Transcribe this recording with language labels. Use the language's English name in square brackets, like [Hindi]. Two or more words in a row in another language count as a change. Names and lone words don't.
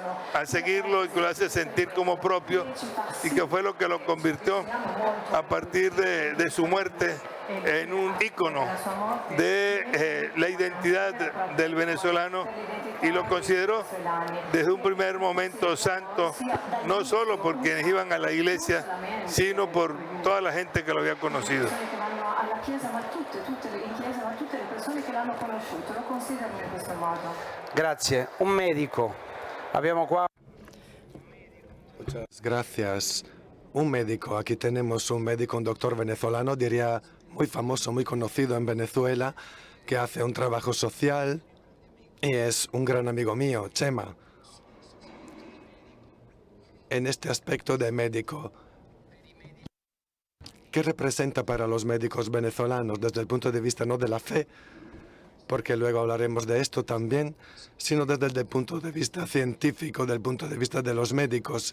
[Spanish] a seguirlo y que lo hace sentir como propio, y que fue lo que lo convirtió a partir de su muerte en un ícono de la identidad del venezolano, y lo consideró desde un primer momento santo, no solo por quienes iban a la iglesia, sino por toda la gente que lo había conocido. [Italian] Grazie. Un medico. Abbiamo qua. [Spanish] Muchas gracias. Un médico. Aquí tenemos un médico, un doctor venezolano, diría muy famoso, muy conocido en Venezuela, que hace un trabajo social y es un gran amigo mío, Chema. En este aspecto de médico, ¿qué representa para los médicos venezolanos desde el punto de vista no de la fe, porque luego hablaremos de esto también, sino desde el punto de vista científico, del punto de vista de los médicos?